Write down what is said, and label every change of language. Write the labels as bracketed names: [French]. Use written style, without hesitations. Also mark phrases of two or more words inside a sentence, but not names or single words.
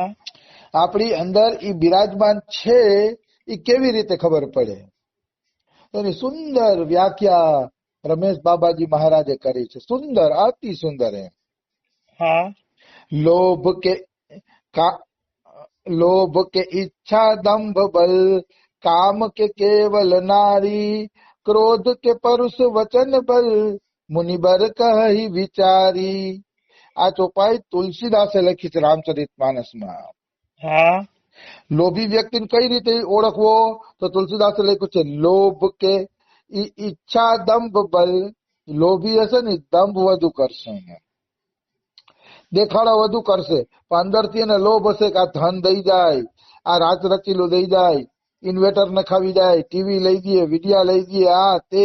[Gujarati] આપણી અંદર ઈ બિરાજમાન છે, એ કેવી રીતે ખબર પડે? એની સુંદર વ્યાખ્યા રમેશ બાબાજી મહારાજે કરી છે. સુંદર, અતિ સુંદર. હા [Awadhi] લોભ के इच्छा दंभ बल, काम के केवल नारी, क्रोध के परुष वचन बल, मुनिबर कहि विचारी. [Gujarati] આ ચોપાઈ તુલસીદાસે લખી છે રામચરિતમાનસમાં. હા લોભી વ્યક્તિને કઈ રીતે ઓળખવો? તો તુલસીદાસે લખ્યું છે [Awadhi] लोभ कै इच्छा दंभ बल. [Gujarati] લોભી હશે ને દંભ વધુ કરશે, દેખાડો વધુ કરશે, પણ અંદરથી એને લોભ હશે કે આ ધન દઈ જાય, આ રાજ રચીલું દઈ જાય, ઇન્વેટર નખાવી જાય, ટીવી લઈ દઈએ, વિડિયા લઈ દઈએ, આ તે.